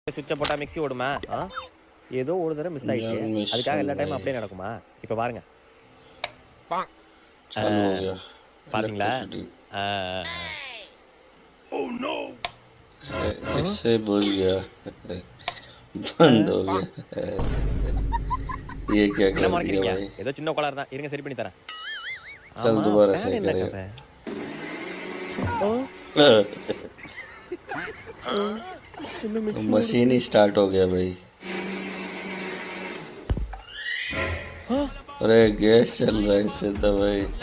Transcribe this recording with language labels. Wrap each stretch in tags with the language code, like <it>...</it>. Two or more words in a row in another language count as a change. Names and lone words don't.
<ta>சுவிட்சை போட்டா மிக்ஸி ஓடுமா? ஏதோ ஒரு தடவை மிஸ் ஆயிடுச்சு. அதுக்காக எல்லா டைமும் அப்படியே நடக்குமா? இப்ப பாருங்க. பாத்தீங்களா?</ta> <en>Oh no!</en> <hi>इससे बुझ गया, बंद हो गया. ये क्या कर दिया भाई?</hi> <ta>ஏதோ சின்ன கோளாறு தான். இருங்க சரி பண்ணி தரேன்.</ta> <hi>चल दोबारा सही करेगा. तो मशीन ही स्टार्ट हो गया भाई. अरे गैस चल रहा है इससे तो भाई.</hi>